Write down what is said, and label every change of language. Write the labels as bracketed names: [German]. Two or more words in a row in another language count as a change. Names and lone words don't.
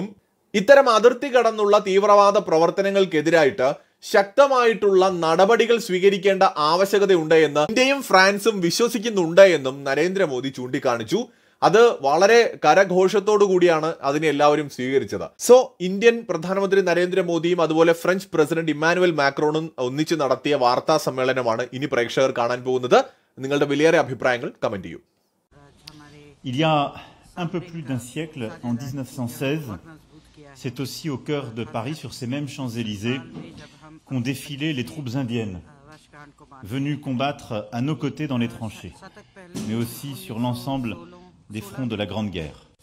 [Malayalam] ഇത്തരം അതിർത്തി കടന്നുള്ള തീവ്രവാദ പ്രവർത്തനങ്ങൾക്കെതിരായിട്ട് ശക്തമായിട്ടുള്ള നടപടികൾ സ്വീകരിക്കേണ്ട ആവശ്യകതയുണ്ട് എന്ന് ഇന്ത്യയും ഫ്രാൻസും വിശ്വസിക്കുന്നുണ്ട് എന്നും നരേന്ദ്രമോദി ചൂണ്ടിക്കാണിച്ചു. അത് വളരെ കരഘോഷത്തോടു കൂടിയാണ് അതിനെ എല്ലാവരും സ്വീകരിച്ചത്. സോ ഇന്ത്യൻ പ്രധാനമന്ത്രി നരേന്ദ്രമോദിയും അതുപോലെ ഫ്രഞ്ച് പ്രസിഡന്റ് ഇമ്മാനുവൽ മാക്രോണും ഒന്നിച്ച് നടത്തിയ വാർത്താ സമ്മേളനമാണ് ഇനി പ്രേക്ഷകർ കാണാൻ പോകുന്നത്. നിങ്ങളുടെ വിലയേറിയ അഭിപ്രായങ്ങൾ കമന്റ് ചെയ്യൂ. [French] Il y a un peu plus d'un siècle, en 1916, c'est aussi au cœur de Paris, sur ces mêmes Champs-Élysées, qu'ont défilé les troupes indiennes, venues combattre à nos côtés dans les tranchées, mais aussi sur l'ensemble des fronts de la Grande Guerre.